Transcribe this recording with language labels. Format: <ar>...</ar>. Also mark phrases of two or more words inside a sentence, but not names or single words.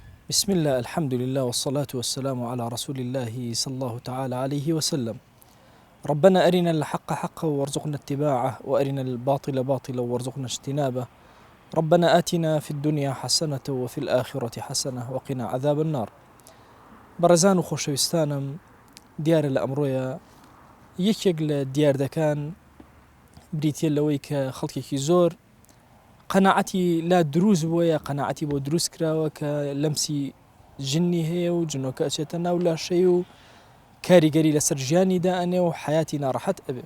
<ar>بسم الله، الحمد لله، والصلاة والسلام على رسول الله صلى الله تعالى عليه وسلم. ربنا أرنا الحق حقا وارزقنا اتباعه، وأرنا الباطل باطلا وارزقنا اجتنابه. ربنا آتنا في الدنيا حسنة وفي الآخرة حسنة وقنا عذاب النار.</ar> <ckb>بەڕێزان و خۆشەویستانم، دیارە لە ئەمڕۆیە یەکێک لە دیاردەکان بریتە لەوەی کە خەڵکێکی زۆر قەناعەتی لا دروست بووە یا قەناعەتی بۆ دروست کراوە کە لەمسی جنی هەیە و جنۆکە ئەچێتە ناو لاشەی و کاریگەری لەسەر ژیانیدا ئەنێ و حیاتی ناڕەحەت ئەبێ.</ckb>